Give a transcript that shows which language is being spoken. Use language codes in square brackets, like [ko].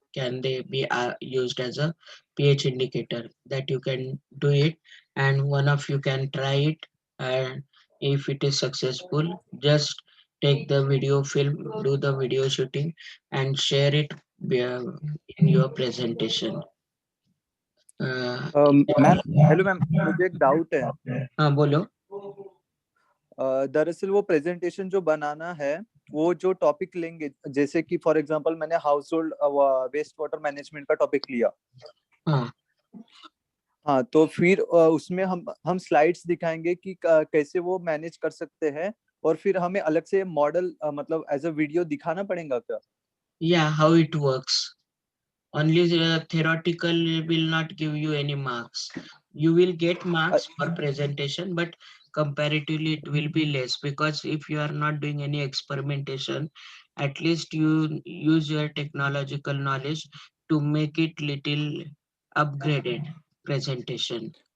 [en] Can they be used as a pH indicator? That you can do it, and one of you can try it, and if it is successful, just take the video film, do the video shooting and share it uh, in your presentation. uh, [hi] ma'am, hello ma'am, मुझे एक doubt है। हाँ बोलो। दरअसल वो presentation जो बनाना है, वो जो टॉपिक लेंगे, जैसे कि [en] for example [hi] मैंने house hold waste water management का टॉपिक लिया। हाँ हाँ, तो फिर उसमें हम स्लाइड्स दिखाएंगे कि कैसे वो मैनेज कर सकते हैं, और फिर हमें अलग से मॉडल मतलब [en] as a video [hi] दिखाना पड़ेगा क्या? [en] Yeah, how it works. Only theoretical will not give you any marks. You will get marks for presentation, but comparatively it will be less, because if you are not doing any experimentation, at least you use your technological knowledge to make it little upgraded presentation.